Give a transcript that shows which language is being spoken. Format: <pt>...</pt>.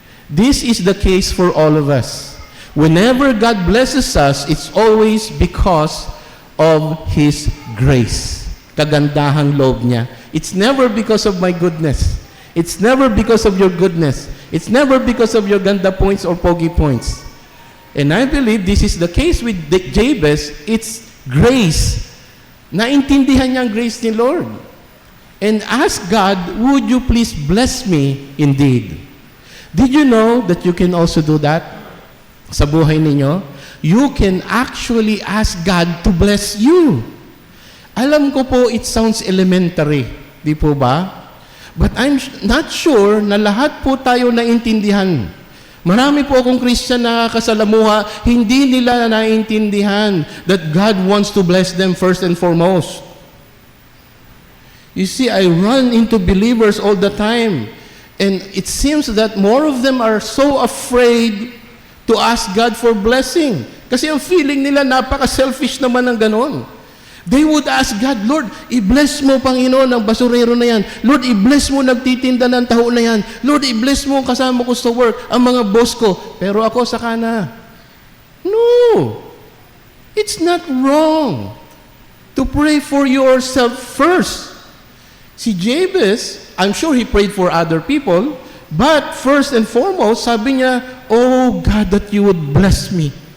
<en>This is the case for all of us. Whenever God blesses us, it's always because of His grace.</en> <tl>Kagandahang loob niya.</tl> <en>It's never because of my goodness. It's never because of your goodness. It's never because of your ganda points or pogi points. And I believe this is the case with Jabez. It's grace.</en> <tl>Naintindihan niya ang grace ni Lord.</tl> <en>And ask God, would you please bless me indeed? Did you know that you can also do that?</en> <tl>sa buhay ninyo,</tl> <en>you can actually ask God to bless you.</en> <tl>Alam ko po,</tl> <en>it sounds elementary.</en> <tl>Di po ba?</tl> <en>But I'm not sure</en> <tl>na lahat po tayo naintindihan. Marami po akong Christian na kasalamuha, hindi nila naintindihan</tl> <en>that God wants to bless them first and foremost. You see, I run into believers all the time, and it seems that more of them are so afraid to ask God for blessing.</en> <tl>Kasi ang feeling nila, napaka-selfish naman ng ganon.</tl> <en>They would ask God,</en> <tl>Lord, i-bless mo, Panginoon, ang basurero na yan. Lord, i-bless mo nagtitinda ng taho na yan. Lord, i-bless mo ang kasama ko sa work, ang mga boss ko. Pero ako saka na. No!</tl> <en>It's not wrong to pray for yourself first. Si Jabez, I'm sure he prayed for other people, but first and foremost,</en> <tl>sabi niya,</tl> <en>oh God, that you would bless me.</en>